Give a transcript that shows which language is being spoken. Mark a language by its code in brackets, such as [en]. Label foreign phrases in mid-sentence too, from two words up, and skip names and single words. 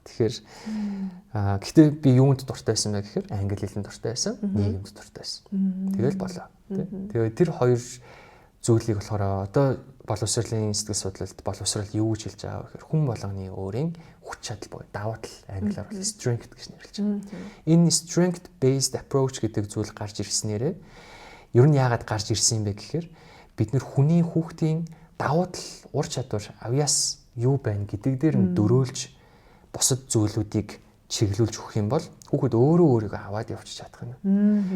[mn] Тэгэхээр гэхдээ би юунд дуртай байсан бэ гэхээр англи хэлэнд дуртай байсан, нийгэмд дуртай байсан. Тэгэл болоо. Тэгээ тэр хоёр зүйлийг болохоор одоо боловсролын сэтгэл судлалд боловсрол юу гэж хэлж байгаа вэ гэхээр хүн болгоны өөрийн хүч чадал буюу давуу тал англиар бол strength гэж нэрлэж байгаа. Энэ [en] strength based approach [mn] гэдэг зүйл гарч ирснээрээ ер нь яагаад гарч ирсэн юм бэ гэхээр бид нэр хүний хүүхдийн давуу тал, ур чадвар, авьяас юу байна гэдэг дээр нь дөрөөлж бусад зүйлүүдийг чиглүүлж өгөх юм бол хүүхэд өөрийгөө аваад явчих чадах юм.